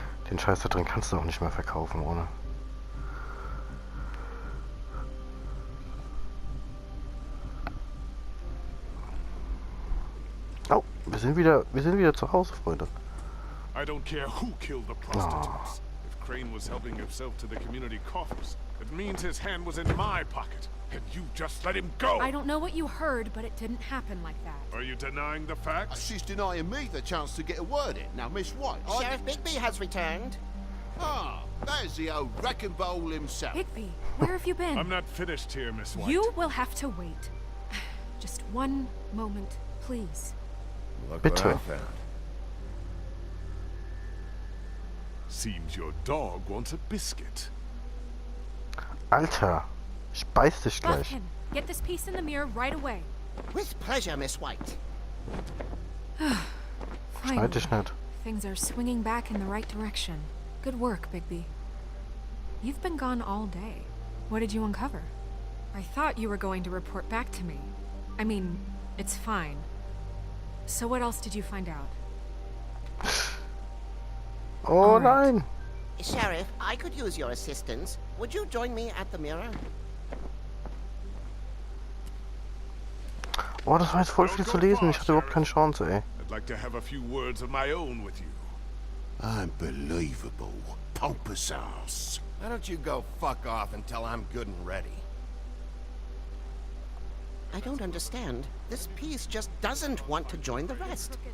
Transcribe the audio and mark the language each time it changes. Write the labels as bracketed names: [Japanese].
[German] Den Scheiß da drin kannst du auch nicht mehr verkaufen, ohne. Oh, wir sind wieder zu Hause, Freunde. [English] I don't care who killed the prostitutes. If Crane was helping himself to the community coffers, it means his hand was in my pocket. And you just let him go! I don't know what you heard, but it didn't happen like that. Are you denying the facts? She's denying me the chance to get a word in. Now, Miss White, Sheriff Bigby has returned. Ah, there's the old wrecking bowl himself. Bigby, where have you been? I'm not finished here, Miss White. You will have to wait. Just one moment, please. Look [German] Bitte. [English] what I found. Seems your dog wants a biscuit. [German] Alter, ich beiß dich gleich. [English] Buffkin, get this piece in the mirror right away. With pleasure, Miss White. [German] Schneid [English] Finally, [German] dich nicht. [English] things are swinging back in the right direction. Good work, Bigby. You've been gone all day. What did you uncover? I thought you were going to report back to me. I mean, it's fine. So what else did you find out? Oh All right. [German] nein! [English] Sheriff, I could use your assistance. Would you join me at the mirror? [German] Oh, das war jetzt voll viel zu lesen. Ich hatte überhaupt keine Chance, ey. [English] I'd like to have a few words of my own with you. Unbelievable. Pompous ass. Why don't you go fuck off until I'm good and ready? I don't understand. This piece just doesn't want to join the rest.